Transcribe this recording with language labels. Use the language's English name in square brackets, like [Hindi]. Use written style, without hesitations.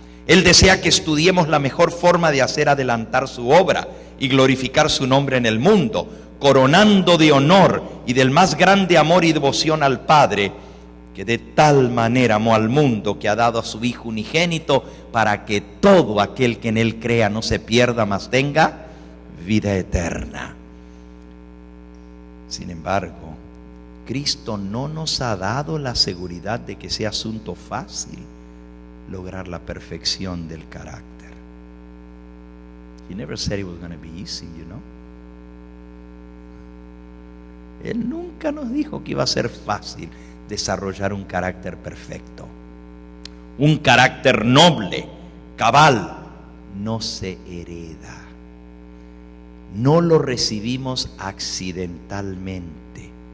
[Spanish] Él desea que estudiemos la mejor forma de hacer adelantar su obra y glorificar su nombre en el mundo, coronando de honor y del más grande amor y devoción al Padre, que de tal manera amó al mundo que ha dado a su Hijo unigénito, para que todo aquel que en Él crea no se pierda, mas tenga vida eterna. Sin embargo, Cristo no nos ha dado la seguridad de que sea asunto fácil lograr la perfección del carácter. [English] He never said it was going to be easy, you know. [Spanish] Él nunca nos dijo que iba a ser fácil desarrollar un carácter perfecto. Un carácter noble, cabal, no se hereda. No lo recibimos accidentalmente.